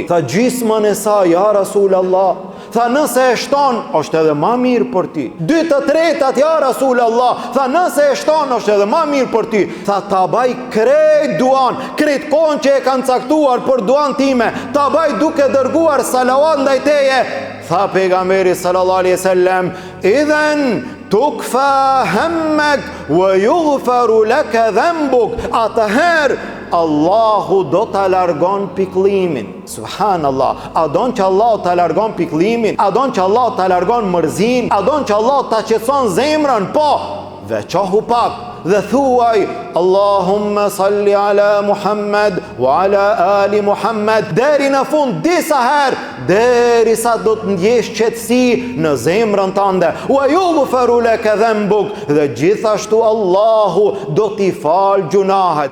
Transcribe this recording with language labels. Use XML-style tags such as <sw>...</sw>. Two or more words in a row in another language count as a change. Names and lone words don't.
<sq>Tha, gjysmën e saj,</sq> <ar>يا رسول الله.</ar> <sq>Tha, nëse e shton, është edhe më mirë për ty.</sq> <ar>2/3, يا رسول الله.</ar> <sq>Tha, nëse e shton, është edhe më mirë për ty. Tha, ta baj krejt duan, krejt kohën që e kanë caktuar për duan time, ta baj duke dërguar salawat ndaj teje. Tha pejgamberi</sq> <ar>صلى الله عليه وسلم، إذن تكفى همك ويغفر لك ذنبك.</ar> <sq>Atëherë Allahu do ta largon pikëllimin. Subhanallah. A don që Allah ta largon pikëllimin? A don që Allah ta largon mërzin? A don që Allah ta qetëson zemrën? Po, veçohu pak dhe thuaj</sq> <ar>اللهم صل على محمد وعلى آل محمد</ar> <sq>deri në fund disa herë, deri sa do të ndjesh qetësi në zemrën tënde.</sq> <ar>ويغفر لك ذنبك,</ar> <sq>dhe gjithashtu Allahu do t'i fal gjunahet.</sq>